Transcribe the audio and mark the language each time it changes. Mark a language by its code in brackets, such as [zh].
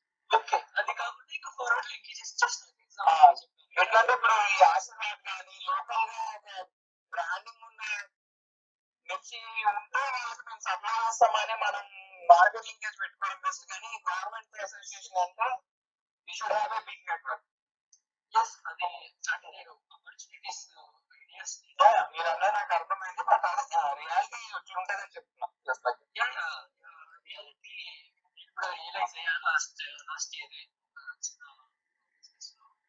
[te] Okay, అది కాకుండా ఇంకా ఫార్వర్డ్ లింకేజెస్ చేస్తాను. ఎట్లంటే ఇప్పుడు ఈ ఆశీర్వాద్ కానీ లోకల్ గా ఒక బ్రాండింగ్ ఉన్న మిర్చి ఉంటే మేము సప్లై చేస్తామని మనం మార్కెట్ లింకేజ్ పెట్టుకోవడం బెస్ట్. కానీ గవర్నమెంట్ అసోసియేషన్ వచ్చిందంటే [en] we should have a big network. [te] Yes, అది అంటే నేను ఆపర్చునిటీస్ ఐడియాస్ మీరన్నా నాకు అర్థమైంది. బట్ రియాలిటీ ఎట్లుంటదని చెప్తున్నా. రియాలిటీ నేను కూడా రియలైజ్ అయ్యా లాస్ట్ ఇయర్ చిన్న బిజినెస్ లో.